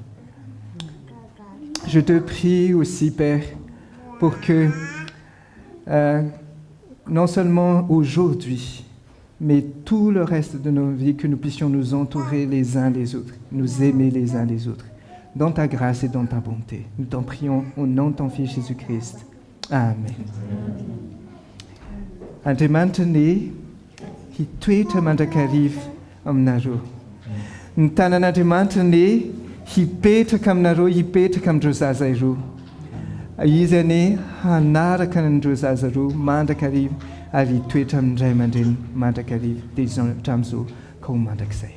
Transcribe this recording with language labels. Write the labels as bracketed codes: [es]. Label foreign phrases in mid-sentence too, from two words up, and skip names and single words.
[fr] Je te prie aussi, Père, pour que non seulement aujourd'hui, mais tout le reste de nos vies, que nous puissions nous entourer les uns les autres, nous aimer les uns les autres, dans ta grâce et dans ta bonté. Nous t'en prions au nom de ton Fils Jésus-Christ. Amen. [mg] Ante mantany hitoetra mandrakariva aminareo. Ny tanan'Andriamanitra ny hipetraka aminareo, hipetraka amin'ireo zaza ireo. Izy any hanaraka an'ireo zaza ireo mandrakariva ary hitoetra amin'ny ray aman-dreny mandrakariva dia izy hatramin'izao ka ho mandrakizay.